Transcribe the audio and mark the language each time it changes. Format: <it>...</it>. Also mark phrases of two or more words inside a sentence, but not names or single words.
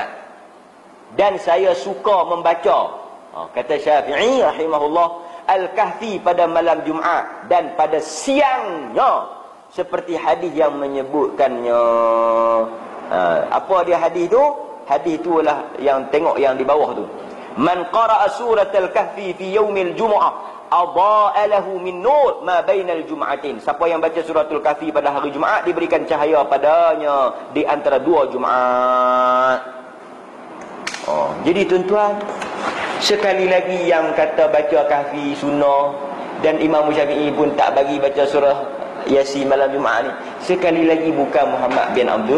<ms>Dan saya suka membaca, kata Syafi'i rahimahullah, Al-Kahfi pada malam Jumaat dan pada siangnya, seperti hadis yang menyebutkannya. Apa dia hadis tu? Hadis tu lah yang tengok yang di bawah tu.</ms> <ar>من قرأ سورة الكهف في يوم الجمعة أضاء له من نور ما بين الجمعتين.</ar> <ms>Siapa yang baca suratul Kahfi pada hari Jumaat diberikan cahaya padanya di antara dua Jumaat. Jadi tuan-tuan, sekali lagi yang kata baca Kahfi sunnah, dan Imam Syafi'i pun tak bagi baca surah Yasin malam Jumaat ni, sekali lagi bukan Muhammad bin Abdul.</ms>